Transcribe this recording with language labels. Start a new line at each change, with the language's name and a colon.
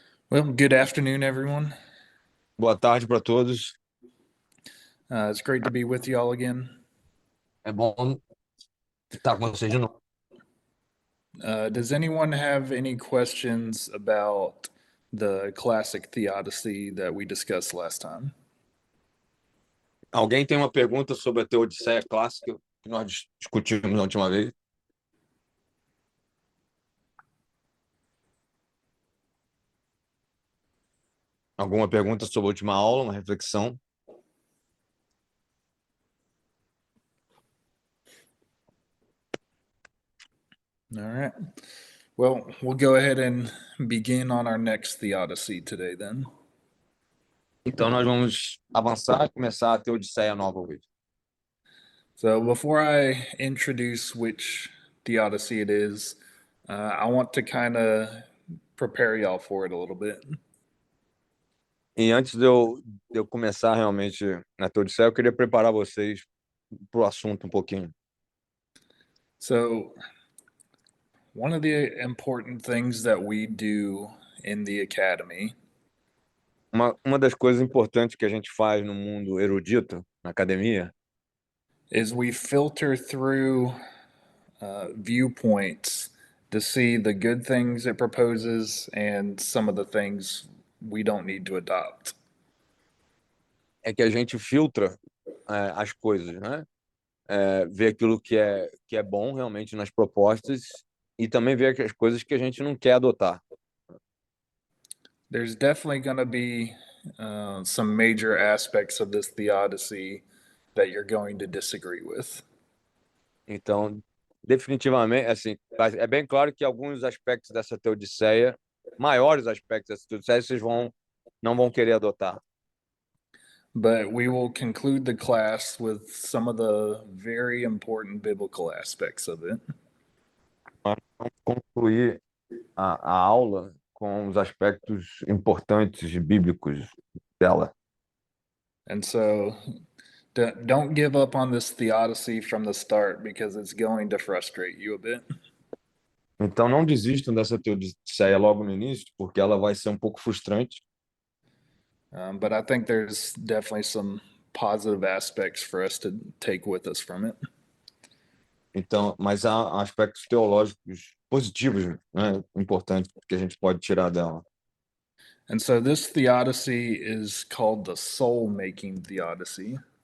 English: Well, good afternoon, everyone.
Portuguese: Boa tarde para todos.
English: It's great to be with you all again.
Portuguese: É bom estar com vocês de novo.
English: Does anyone have any questions about the classic theodicy that we discussed last time?
Portuguese: Alguém tem uma pergunta sobre a Teodiceia clássica que nós discutimos na última vez? Alguma pergunta sobre a última aula, uma reflexão?
English: All right. Well, we'll go ahead and begin on our next theodicy today then.
Portuguese: Então nós vamos avançar e começar a Teodiceia nova hoje.
English: So before I introduce which theodicy it is, I want to kind of prepare y'all for it a little bit.
Portuguese: E antes de eu começar realmente na Teodiceia, eu queria preparar vocês para o assunto um pouquinho.
English: So, one of the important things that we do in the academy
Portuguese: Uma das coisas importantes que a gente faz no mundo erudito, na academia,
English: is we filter through viewpoints to see the good things it proposes and some of the things we don't need to adopt.
Portuguese: é que a gente filtra as coisas, né? Ver aquilo que é bom realmente nas propostas e também ver as coisas que a gente não quer adotar.
English: There's definitely going to be some major aspects of this theodicy that you're going to disagree with.
Portuguese: Então, definitivamente, assim, é bem claro que alguns aspectos dessa Teodiceia, maiores aspectos dessa Teodiceia, vocês não vão querer adotar.
English: But we will conclude the class with some of the very important biblical aspects of it.
Portuguese: Vamos concluir a aula com os aspectos importantes bíblicos dela.
English: And so don't give up on this theodicy from the start because it's going to frustrate you a bit.
Portuguese: Então, não desistam dessa Teodiceia logo no início, porque ela vai ser um pouco frustrante.
English: But I think there's definitely some positive aspects for us to take with us from it.
Portuguese: Então, mas há aspectos teológicos positivos, né, importantes que a gente pode tirar dela.
English: And so this theodicy is called the soul-making theodicy.